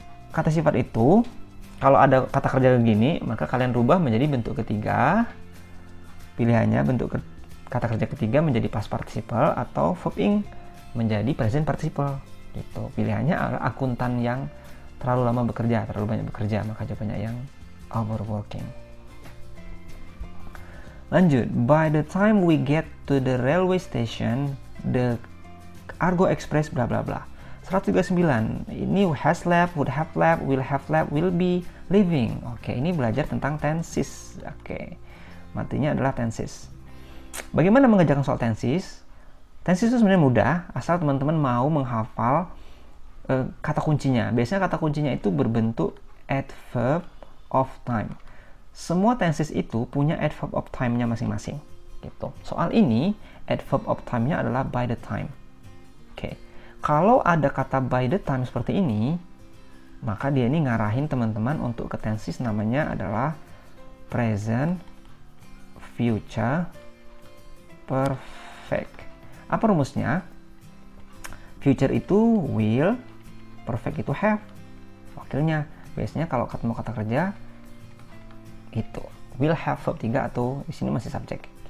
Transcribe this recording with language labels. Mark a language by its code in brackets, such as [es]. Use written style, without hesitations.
[id] Kata sifat itu kalau ada kata kerja begini, maka kalian rubah menjadi bentuk ketiga. Pilihannya bentuk kata kerja ketiga menjadi past participle atau verb ing menjadi present participle gitu. Pilihannya adalah akuntan yang terlalu lama bekerja, terlalu banyak bekerja, maka jawabannya yang overworking. [en] Lanjut, by the time we get to the railway station, the Argo Express bla bla bla. 139, ini has left, would have left, will be leaving. [id] Oke, ini belajar tentang tenses. Oke, matinya adalah tenses. Bagaimana mengerjakan soal tenses? Tenses itu sebenarnya mudah, asal teman-teman mau menghafal kata kuncinya. Biasanya kata kuncinya itu berbentuk adverb of time. Semua tenses itu punya adverb of time-nya masing-masing. Gitu. Soal ini, adverb of time-nya adalah by the time. Oke. Kalau ada kata by the time seperti ini, maka dia ini ngarahin teman-teman untuk ke tenses namanya adalah [en] present, future, perfect. [id] Apa rumusnya? Future itu will, perfect itu have. Wakilnya, biasanya kalau ketemu kata kerja itu [en] will have verb 3 [id] atau di sini masih subjek.